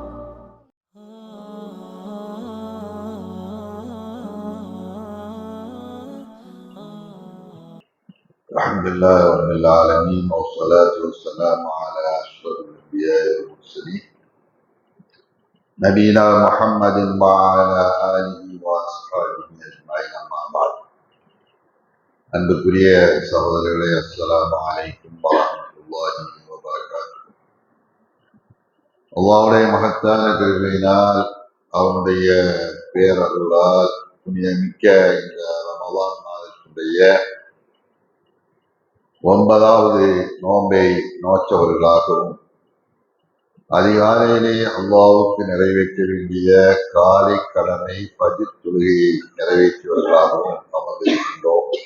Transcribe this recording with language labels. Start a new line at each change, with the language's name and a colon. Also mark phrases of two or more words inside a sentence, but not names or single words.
Arabic: الحمد لله رب العالمين والصلاة والسلام على أشرف الأنبياء والمرسلين نبينا محمد وعلى آله وأصحابه أجمعين أما بعد
Tamil: அன்புக்குரிய சகோதரர்களே,
Arabic: السلام عليكم ورحمة الله وبركاته.
Tamil: அல்லாஹ்வுடைய மகத்தான கிருபையினால், அவனுடைய பேரருளால் புனிதமிக்க இந்த ரமலான் மாதத்தினுடைய 9வது நோன்பை நோற்றவர்களாகவும், அதிகாலையிலே அல்லாஹ்வுக்கு நிறைவேற்ற வேண்டிய காலை கடமை ஃபஜ்ர் தொழுகையை நிறைவேற்றியவர்களாகவும் அமர்ந்திருக்கின்றோம்.